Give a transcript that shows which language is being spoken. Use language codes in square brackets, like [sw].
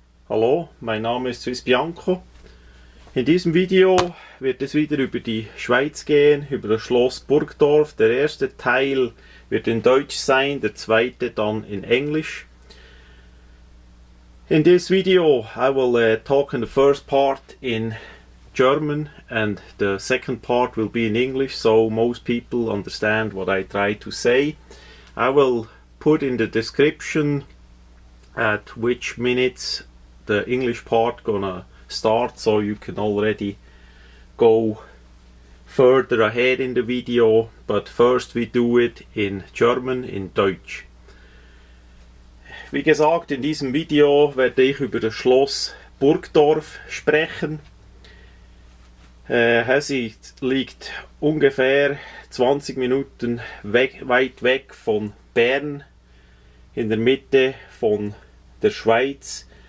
[de] Hallo, mein Name ist Swiss Bianco. In diesem Video wird es wieder über die Schweiz gehen, über das Schloss Burgdorf. Der erste Teil wird in Deutsch sein, der zweite dann in Englisch. [en] In this video I will talk in the first part in German and the second part will be in English, so most people understand what I try to say. I will put in the description at which minutes the English part gonna start, so you can already go further ahead in the video, but first we do it in German, [de] in Deutsch. Wie gesagt, in diesem Video werde ich über das Schloss Burgdorf sprechen. Es liegt ungefähr 20 Minuten weit weg von Bern, in der Mitte von der Schweiz.